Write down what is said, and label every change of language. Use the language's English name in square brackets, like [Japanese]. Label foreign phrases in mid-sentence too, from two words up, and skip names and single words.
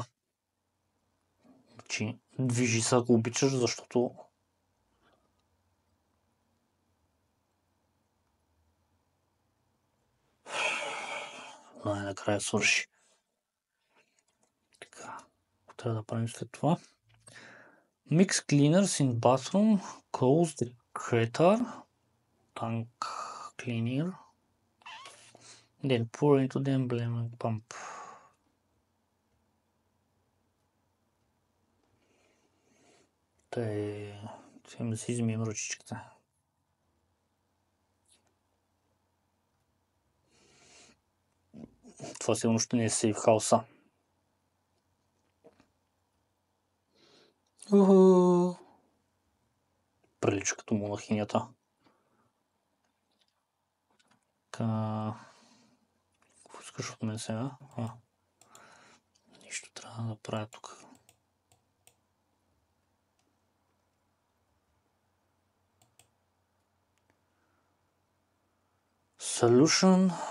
[Bulgarian] Значи, движи се, ако обичаш, защото... Най-накрая свърши. Така, трябва да правим след това. [English] Mix cleaners in bathroom, close the crater, tank cleaner, then pour into the embalming pump. [Bulgarian] Ще да си измием ръчичката. Това сигурно ще не е [English] safe house. [Bulgarian] Прилича като монахинята. Какво искаш от мен сега? Нищо трябва да правя тук. [English] Solution.